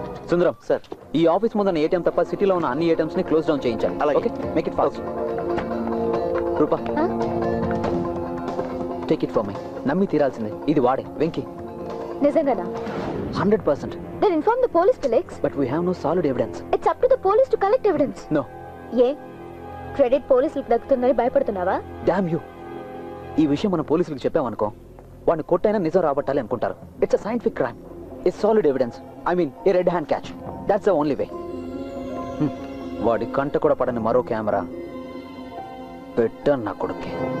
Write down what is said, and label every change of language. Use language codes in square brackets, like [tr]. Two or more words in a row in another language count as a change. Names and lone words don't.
[te] సుందరం సార్ ఈ ఆఫీస్ ముందున్న ఏటీఎం తప్ప సిటీలో ఉన్న అన్ని ఏటీఎంస్ ని [en] close down [te] చేయించాలి. అలాగే. [en] okay, make it fast. రూపా, Huh? take it for my. [te] నమ్మి తీరాల్సిందే, ఇది వాడే వెంకీ. నిజంగానా? 100%. [en] Then inform the police, Felix. but we have no solid evidence. It's up to the police to collect evidence. నో. [te] ఏ క్రెడిట్ పోలీసులకు దక్కుతుందని భయపడుతున్నావా? [en] damn you. [te] ఈ విషయం మన పోలీసులకు చెప్పామనుకో, వాడిని కొట్టైనా నిజం రాబట్టాలి అనుకుంటారు. [en] it's a scientific crime. it's solid evidence. I mean a red hand catch. that's the only way. [te] వాడి కంట కూడా పడని మరో కెమెరా పెట్టాను నా కొడుక్కి.